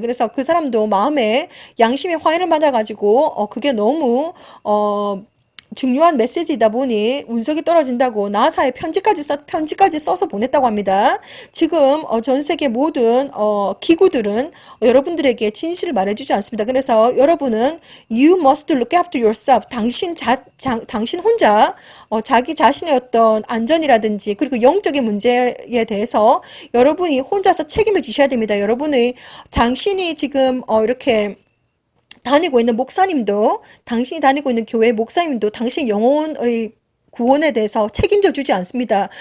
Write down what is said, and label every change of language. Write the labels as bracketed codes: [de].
[ko] 그래서 그 사람도 마음에 양심의 화해를 맞아가지고 그게 너무 중요한 메시지이다 보니 운석이 떨어진다고 나사에 편지까지 써서 보냈다고 합니다. 지금 전 세계 모든 기구들은 여러분들에게 진실을 말해주지 않습니다. 그래서 여러분은 [en] you must look after yourself. [ko] 당신 혼자 자기 자신의 어떤 안전이라든지 그리고 영적인 문제에 대해서 여러분이 혼자서 책임을 지셔야 됩니다. 당신이 지금 이렇게 다니고 있는 목사님도, 당신이 다니고 있는 교회 목사님도 당신 영혼의 구원에 대해서 책임져 주지 않습니다.